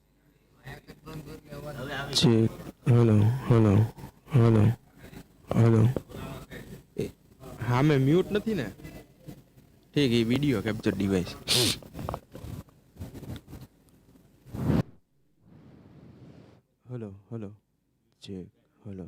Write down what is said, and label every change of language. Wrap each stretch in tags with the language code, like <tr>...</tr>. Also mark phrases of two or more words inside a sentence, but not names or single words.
<en>Check. Hello, hello, hello, hello.</en> <hi>हाँ मैं म्यूट नहीं ने ठीक है</hi> <en>video capture device Hello, hello. Check. Hello.</en>